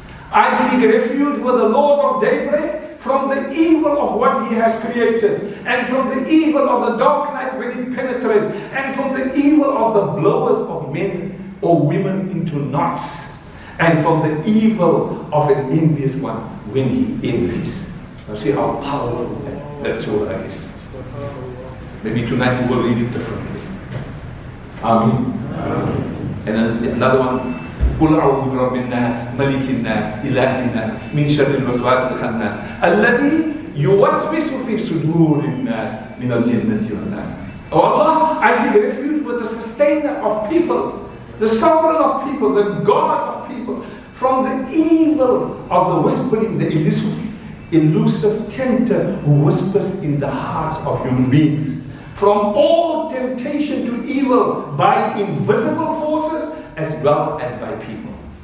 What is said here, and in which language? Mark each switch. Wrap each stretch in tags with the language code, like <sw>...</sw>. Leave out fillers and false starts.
<en>I seek refuge with the Lord of daybreak from the evil of what he has created, and from the evil of the dark night when it penetrates, and from the evil of the blowers of men or women into knots. and from the evil of an envious one when he envies. Now see how powerful that surah is. Maybe tonight we will read it differently. Ameen. And then another one,</en> <ar>قل أعوذ برب الناس ملك الناس إله الناس من شر الوسواس الخناس الذي يوسوس في صدور الناس من الجنة والناس.</ar> <en>Oh Allah, I seek refuge with the sustainer of people, the sovereign of people, the God of people, from the evil of the whispering, the elusive tempter who whispers in the hearts of human beings, from all temptation to evil by invisible forces as well as by people.</en>